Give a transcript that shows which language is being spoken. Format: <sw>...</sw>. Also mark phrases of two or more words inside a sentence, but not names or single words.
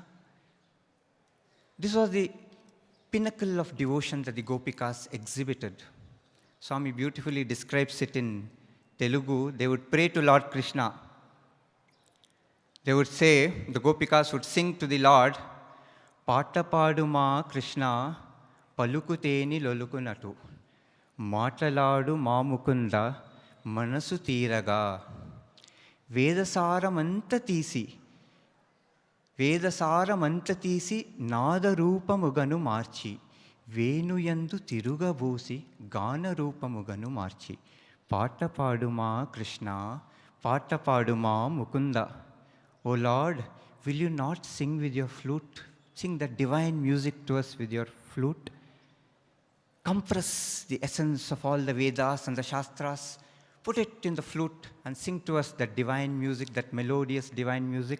<en>This was the pinnacle of devotion that the Gopikas exhibited. Swami beautifully describes it in Telugu. They would pray to Lord Krishna. They would say, the Gopikas would sing to the Lord,</en> <te>పాట పాడుమా కృష్ణ, పలుకుతేనె లొలుకునటు, మాటలాడు మా ముకుంద, మనసు తీరగా వేదసారమంత తీసి నాదరూపముగను మార్చి వేణుయందు తిరుగబూసి గానరూపముగను మార్చి పాట పాడుమా కృష్ణ పాట పాడుమా ముకుంద.</te> <en>O Lord, will you not sing with your flute? Sing that divine music to us with your flute. Compress the essence of all the Vedas and the Shastras. Put it in the flute and sing to us that divine music, that melodious divine music.</en>